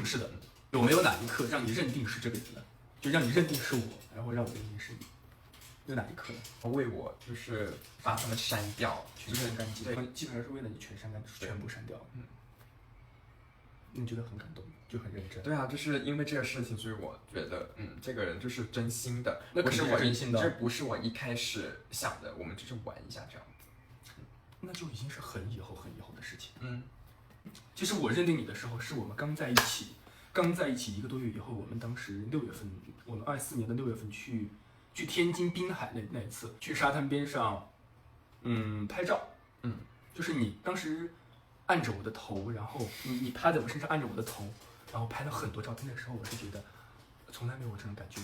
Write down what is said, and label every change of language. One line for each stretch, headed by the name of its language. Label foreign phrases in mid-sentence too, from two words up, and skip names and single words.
Chinese: 是的，有沒有哪一刻讓你認定是這個人呢？就讓你認定是我，然後讓我認定是你，有哪一刻呢？為我就是把他們刪掉，全刪乾淨。對，基本上是為了你全部刪掉。你覺得很感動，就很認真。對啊，就是因為這個事情，所以我覺得，這個人就是真心的。那肯定是真心的。這不是我一開始想的，我們只是玩一下這樣子。那就已經是很以後的事情。其實我認定你的時候，是我們剛在一起1個多月以後，我們當時6月份，我們24年的6月份去天津濱海那一次，去沙灘邊上，拍照。就是你當時按着我的頭，然後你趴在我身上按着我的頭，然後拍了很多照片的時候，我是覺得從來沒有這種感覺。